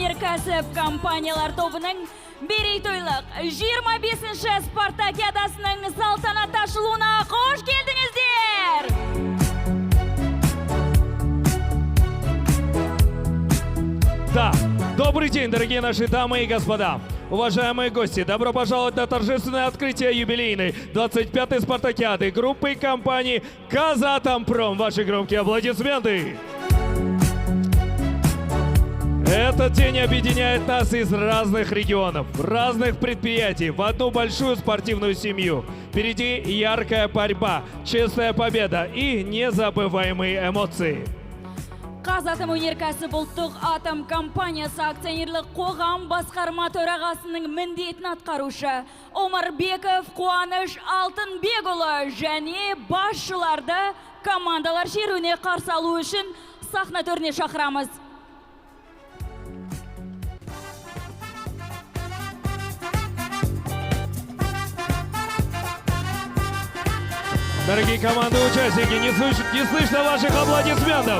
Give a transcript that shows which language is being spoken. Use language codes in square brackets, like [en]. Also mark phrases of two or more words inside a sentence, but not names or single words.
[kk] өнеркәсіп компаниялар тобының мерейтойлық 25-ші спартакиадасының салтанатты ашылуына қош келдіңіздер! [ru] Да, добрый день, дорогие наши дамы и господа. Уважаемые гости, добро пожаловать на торжественное открытие юбилейной 25-й спартакиады группы компании «Казатомпром». Ваши громкие аплодисменты. Этот день объединяет нас из разных регионов, разных предприятий в одну большую спортивную семью. Впереди яркая борьба, честная победа и незабываемые эмоции. [kk] Қазатом өнеркәсіп ұлттық атом компаниясы акционерлік қоғам басқарма төрағасының міндетін атқарушы Омарбеков Қуаныш Алтынбекұлы және басшыларды командалар шеруіне қарсы алу үшін сахна төріне шақырамыз. [ru] Дорогие команды-участники, не слышно ваших аплодисментов.